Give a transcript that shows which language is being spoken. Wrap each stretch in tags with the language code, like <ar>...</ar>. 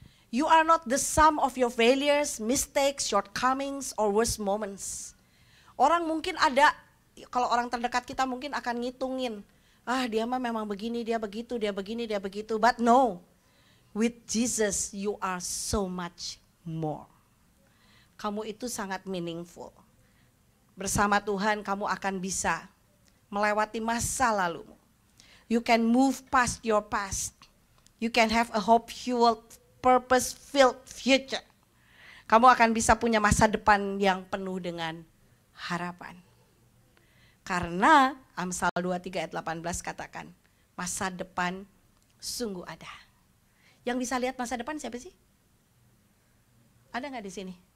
<en>You are not the sum of your failures, mistakes, shortcomings, or worst moments.</en> <id>Orang mungkin ada, kalau orang terdekat kita mungkin akan ngitungin. Dia mah memang begini, dia begitu, dia begini, dia begitu.</id> <en>But no, with Jesus you are so much more.</en> <id>Kamu itu sangat meaningful. Bersama Tuhan kamu akan bisa melewati masa lalumu.</id> <en>You can move past your past. You can have a hope-fueled, purpose-filled future.</en> <id>Kamu akan bisa punya masa depan yang penuh dengan harapan. Karena Amsal 23 ayat 18 katakan, masa depan sungguh ada. Yang bisa lihat masa depan siapa sih? Ada nggak di sini?</id>